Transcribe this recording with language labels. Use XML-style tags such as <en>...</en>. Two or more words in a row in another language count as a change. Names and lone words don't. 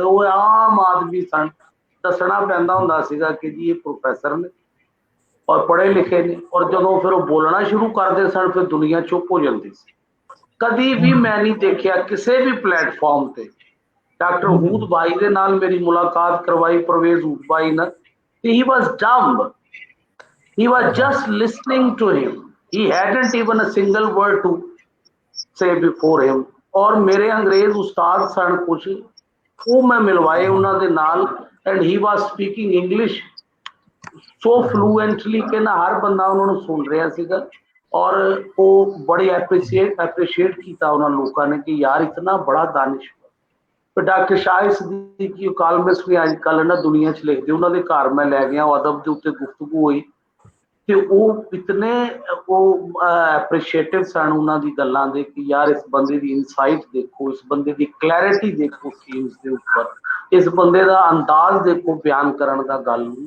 <pa>ਉਹ ਆਮ ਆਦਮੀ ਸਨ, ਦੱਸਣਾ ਪੈਂਦਾ ਹੁੰਦਾ ਸੀਗਾ ਕਿ ਜੀ ਇਹ ਪ੍ਰੋਫੈਸਰ ਨੇ ਔਰ ਪੜ੍ਹੇ ਲਿਖੇ ਨੇ, ਔਰ ਜਦੋਂ ਫਿਰ ਉਹ ਬੋਲਣਾ ਸ਼ੁਰੂ ਕਰਦੇ ਸਨ ਫਿਰ ਦੁਨੀਆ ਚੁੱਪ ਹੋ ਜਾਂਦੀ ਸੀ। ਕਦੀ ਵੀ ਮੈਂ ਨਹੀਂ ਦੇਖਿਆ ਕਿਸੇ ਵੀ ਪਲੇਟਫਾਰਮ ਤੇ। ਡਾਕਟਰ ਹੂਦ ਬਾਈ ਦੇ ਨਾਲ ਮੇਰੀ ਮੁਲਾਕਾਤ ਕਰਵਾਈ, ਪਰਵੇਜ਼ ਹੂਦ ਬਾਈ ਨਾਲ, ਤੇ</pa> <en>he was dumb, he was just listening to him, he hadn't even a single word to say before him।</en> <pa>ਔਰ ਮੇਰੇ ਅੰਗਰੇਜ਼ ਉਸਤਾਦ ਸਨ ਕੁਛ, ਉਹ ਮੈਂ ਮਿਲਵਾਏ ਉਹਨਾਂ ਦੇ ਨਾਲ,</pa> <en>and he was speaking English so fluently</en> <pa>ਕਿ ਨਾ ਹਰ ਬੰਦਾ ਉਹਨਾਂ ਨੂੰ ਸੁਣ ਰਿਹਾ ਸੀਗਾ। ਔਰ ਉਹ ਬੜੇ ਐਪਰੀਸ਼ੀਏਟ ਕੀਤਾ ਉਹਨਾਂ ਲੋਕਾਂ ਨੇ ਕਿ ਯਾਰ ਇਤਨਾ ਬੜਾ ਦਾਨਿਸ਼ਵਰ। ਫਿਰ ਡਾਕਟਰ ਸ਼ਾਹਿਦ ਸਦੀਕੀ ਕਾਲਮਿਸਟ ਵੀ ਅੱਜ ਕੱਲ੍ਹ ਨਾ ਦੁਨੀਆ 'ਚ ਲਿਖਦੇ, ਉਹਨਾਂ ਦੇ ਘਰ ਮੈਂ ਲੈ ਗਿਆ, ਉਹ ਅਦਬ ਦੇ ਉੱਤੇ ਗੁਫ਼ਤਗੂ ਹੋਈ ਤੇ ਉਹ ਇਤਨੇ ਉਹ ਐਪਰੀਸ਼ੀਏਟਿਵ ਸਨ ਉਹਨਾਂ ਦੀ ਗੱਲਾਂ ਦੇ ਕਿ ਯਾਰ ਇਸ ਬੰਦੇ ਦੀ ਇਨਸਾਈਟ ਦੇਖੋ, ਇਸ ਬੰਦੇ ਦੀ ਕਲੈਰਿਟੀ ਦੇਖੋ ਥੀਮਸ ਦੇ ਉੱਪਰ, ਇਸ ਬੰਦੇ ਦਾ ਅੰਦਾਜ਼ ਦੇਖੋ ਬਿਆਨ ਕਰਨ ਦਾ ਗੱਲ ਹੁੰਦਾ।</pa>